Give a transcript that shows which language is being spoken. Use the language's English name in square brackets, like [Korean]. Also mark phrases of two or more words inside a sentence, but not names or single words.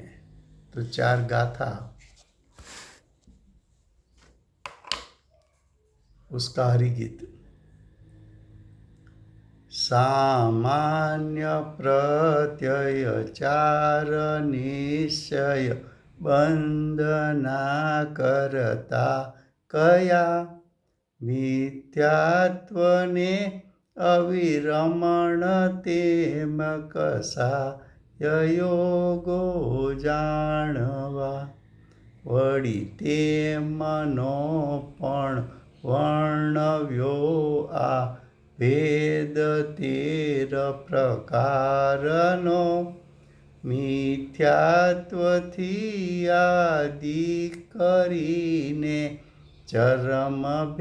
[Gujarati] તો 4 ગાથા ઉસકા હરિગીત। સામાન્ય પ્રત્યય 4 નિશ્ચય બંધના કરતા કયા મિથ્યાત્વને અવિરમણ તેમ કસાયયોગો જાણવા वળી તે મનો પણ વર્ણવ્યો આ ભેદ 13 પ્રકારનો મિથ્યાત્વથી આદિ કરીને ચરમ